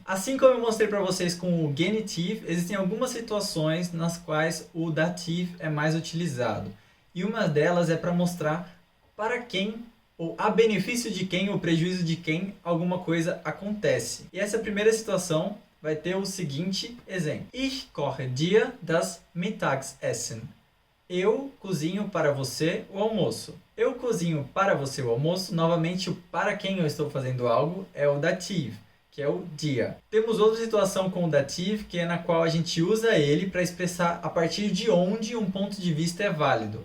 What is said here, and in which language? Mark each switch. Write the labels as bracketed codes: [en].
[pt] Assim como eu mostrei para vocês com o genitive, existem algumas situações nas quais o dativo é mais utilizado. E uma delas é para mostrar para quem ou a benefício de quem ou prejuízo de quem alguma coisa acontece. E essa primeira situação vai ter o seguinte exemplo. [de] Ich koche dir das Mittagessen. [pt] Eu cozinho para você o almoço. Eu cozinho para você o almoço. Novamente, o para quem eu estou fazendo algo é o dativo, que é o dia. Temos outra situação com o dativo, que é na qual a gente usa ele para expressar a partir de onde um ponto de vista é válido.